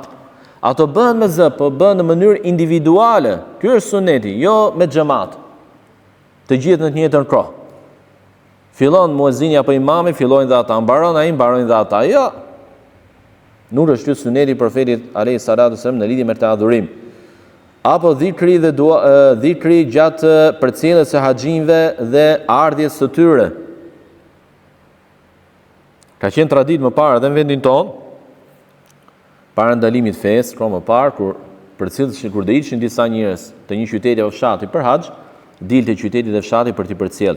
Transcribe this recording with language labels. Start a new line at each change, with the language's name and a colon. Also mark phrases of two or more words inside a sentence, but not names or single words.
Albanian: Ato bëhen me zë, po bëhen në mënyrë individuale. Ky është suneti, jo me xhamat. Të gjithë në të njëjtën kohë. Fillon muezini apo imami, fillojnë dhe ata, mbaron ai, mbarojnë dhe ata. Jo. Nuk është ky suneti i profetit
Arabic: عليه الصلاة والسلام
Albanian: në lidhje me këtë adhurim. Apo dhikri dhe dhikri gjatë përcjelljes së haxhinjve dhe ardhjes së tyre. Ka qenë traditë më parë edhe në vendin tonë, para ndalimit fesë, më parë kur përcjellshin kur do ishin disa njerëz të një qyteti apo fshati për haxh, dilte qyteti dhe fshati për t'i përcjellë.